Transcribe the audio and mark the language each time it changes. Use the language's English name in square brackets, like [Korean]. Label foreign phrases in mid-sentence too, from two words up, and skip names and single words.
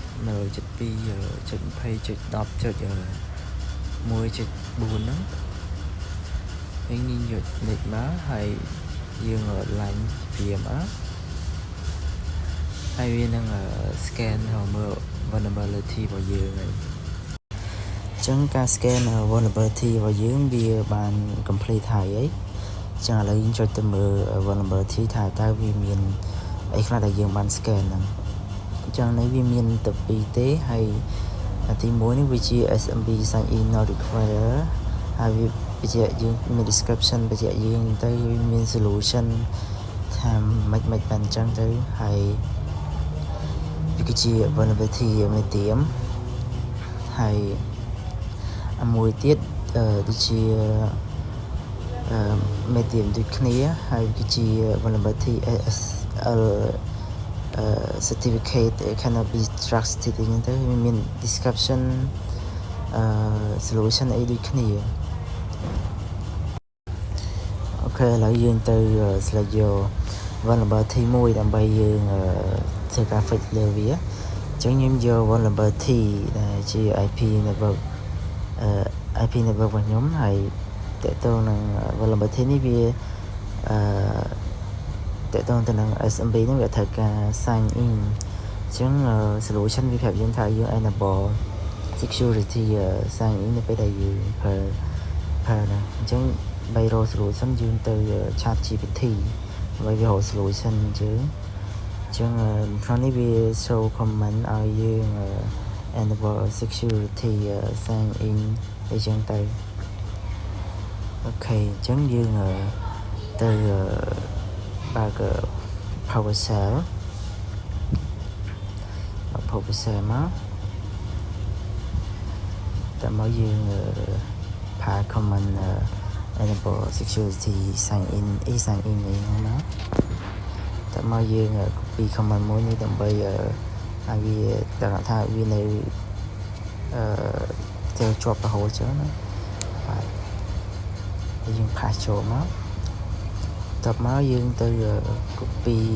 [Khmer] 172.20.10.1.4 ហ្នឹងយើងយក nick មកហើយយើង line វាមកហើយវានឹង scan មើល vulnerability របស់យើងហើយអញ្ចឹងការ [English] scan vulnerability [Khmer] របស់យើងវាបាន complete ហើយអញ្ចឹងឥឡូវយើងចុចទៅមើល vulnerability ថាតើ វាមានអីខ្លះដែលយើងបាន scan ហ្នឹងអញ្ចឹងនេះវាមានតែ2ទេហើយទី1នេះវាជា [English] SMB sign in not required [Khmer] ហើយវាបញ្ជាក់យើងមាន description បញ្ជាក់យើងទៅវាមាន solution ថាមិនបានអញ្ចឹងទៅហើយវាគឺជា [English] vulnerability medium [Khmer] ហើយមួយទៀតដូចជា medium ដូចគ្នាហើយគឺជា [English] vulnerability SSL certificate cannot be trusted [Khmer] ហ្នឹងទៅវាមាន [English] description solution [Khmer] អីដូចគ្នាអូខេឥឡូវយើងទៅ select យក vulnerability មួយដើម្បីយើងធ្វើការ fix លើវាអញ្ចឹងខ្ញុំយក vulnerability ដែលជា [English] IP network [Khmer] របស់ខ្ញុំហើយតើតើនឹង vulnerability នេះវាតើតើទៅនឹង SMB ហ្នឹងវាត្រូវការ sign in អញ្ចឹង solution វាប្រាប់យើងថាយើង [English] enable security sign in [Khmer] នៅពេលដែលយើងប្រើណាអញ្ចឹងបីរក solution យើងទៅ chat GPT ដើម្បីវារក solution អញ្ចឹងក្នុងនេះវា [English] show comment [Khmer] ឲ្យយើង [English] enable security sign in [Khmer] អីចឹងទៅអូខេអញ្ចឹងយើងទៅបើក PowerShell មកតែមកយើងផា [English] comment enable security sign in [Khmer] ហ្នឹងណាតែមកយើង [English] copy comment [Khmer] មួយនេះដើម្បីឲ្យវាដឹងថាវានៅទៅជាប់រហូតចឹងណាបាទហើយយើងផាសចូលមកតបមកយើងទៅ copy